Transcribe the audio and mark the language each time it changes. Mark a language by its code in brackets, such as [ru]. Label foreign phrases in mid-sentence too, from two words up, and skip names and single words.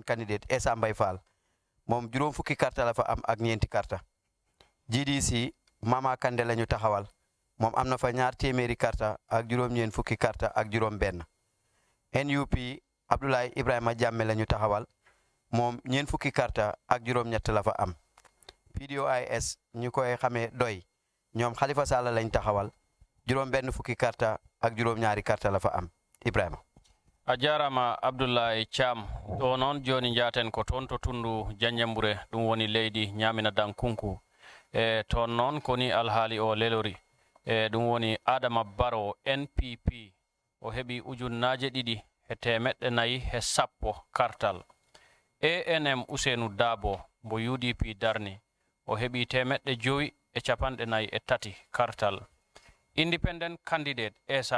[wo] candidate Essa Mbay Fall moom 5 fukki karta la fa am ak 4 karta GDC Mama Kande la ñu taxawal moom am na fa 2 téeméeri karta ak 4 fukki karta ak 5 NUP Abdoulaye Ibrahima Jamme la ñu taxawal moom 4 fukki karta ak 5 la fa am PDOIS ñu koy xamee doy ñoom Khalifa Sall lañ taxawal 5 fukki karta ak 2 karta la fa am Ibrahima [ff] a jarama Abdoulaye Cham ɗo noon joni jaten ko toon to tundu Janjambure ɗum woni leydi Ñamina Dankunku toon noon koni alhaali o lelori ɗum woni Adama Baro NPP o heɓi 2,410 kartal ANM Ousseynou Dabo mbo UDP darni o heɓi 543 kartal [en] Independent candidate [ff] Essa